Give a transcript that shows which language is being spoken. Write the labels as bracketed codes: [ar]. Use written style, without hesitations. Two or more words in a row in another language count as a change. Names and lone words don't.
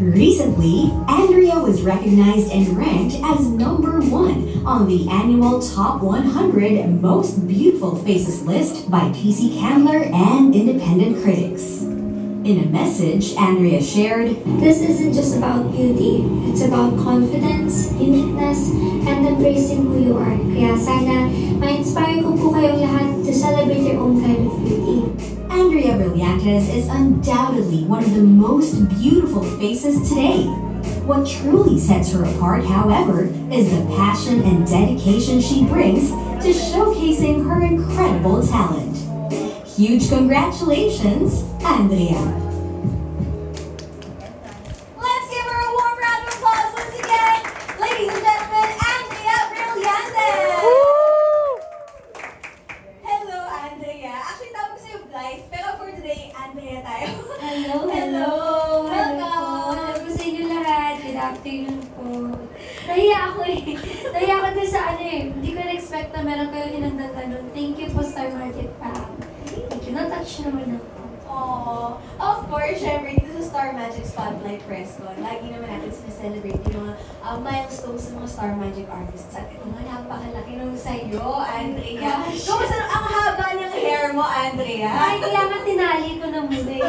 [en] Recently, Andrea was recognized and ranked as #1 on the annual Top 100 Most Beautiful Faces list by TC Candler and independent critics. In a message, Andrea shared, This isn't just about beauty. It's about confidence, uniqueness, and embracing who you are. [tl] Kaya sana, ma-inspire ko po kayong lahat [en] to celebrate your own kind of beauty. Andrea Brillantes is undoubtedly one of the most beautiful faces today. What truly sets her apart, however, is the passion and dedication she brings to showcasing her incredible talent. Huge congratulations, Andrea! Let's give her a warm round of applause once again. Ladies and gentlemen, Andrea Brillantes! Hello, Andrea. [tl] Actually, tawag ko sa'yo Blythe, pero [en] for today, [tl] Andrea tayo. [en] Hello, Hello. Welcome. [tl] Hello po sa inyo lahat. [en] Good afternoon [tl] po. Nahiya ako eh. Nahiya ako dun sa ano eh. Hindi ko na-expect na meron kayo hinandang ganun. [en] Thank you po, Star Magic Pam. Thank you. [tl] Na-touch naman ako. Oh, [en] of course, [tl] syempre, dito sa Star Magic Spotlight Press Con, lagi naman natin sineselebrate yung mga milestones ng mga Star Magic artists. At ito nga, napakalaki nung sa'yo, Andrea. [en] Gosh. [tl] Kumusta ang haba ng hair mo, Andrea? Ay, kaya nga tinali ko na muna eh.